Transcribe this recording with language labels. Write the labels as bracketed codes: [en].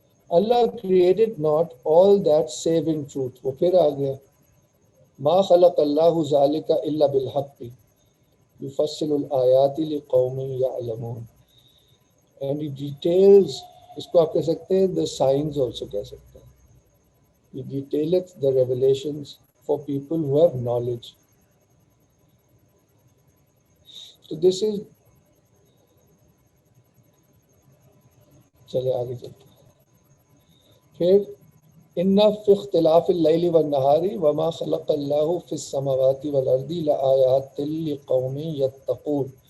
[en] Allah created not all that save in truth. [ur] وہ پھر آ گیا [ar] ما خلق اللہ ذالک الا بالحق یفصل الآیات لقوم یعلمون. [en] and he details [ur] اس کو آپ کہہ سکتے ہیں [en] the signs also [ur] کہہ سکتے ہیں. [en] He detaileth the revelations for people who have knowledge. So this is [ur] چلے آگے چلتے ہیں. [ar] پھر ان فی اختلاف اللیل والنہار وما خلق اللہ فی السماوات والارض لآیات لقوم یتقون.